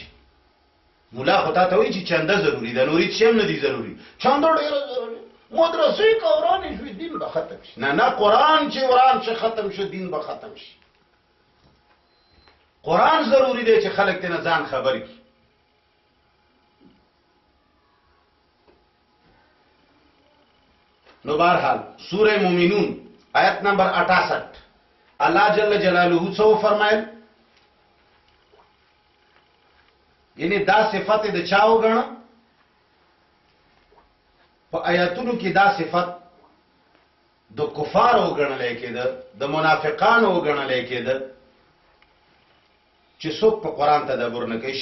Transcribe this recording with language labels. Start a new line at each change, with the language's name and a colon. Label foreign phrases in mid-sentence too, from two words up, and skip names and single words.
Pashto: مولا خو تا ته وایي چې چنده ضروري ده، نورې څه هم نه دي ضروري، چنده ډېره ضروري، مدرسې که ورانې شوي دین به ختم شي. نه نه، قرآن چې وران شي ختم شو، دین به ختم شي. قرآن ضروري دی چې خلک ترې نه ځان خبر کړي. نو بہرحال سورہ مومنون آیت نمبر 68 اللہ جل جلالہ څه فرمایل، یعنی دا صفت د چا وګڼه په آیاتونو کې، دا صفت د کفار وګڼل کېده، د منافقانو وګڼل کېده چې څوک په قرآن تدبر نه کوي.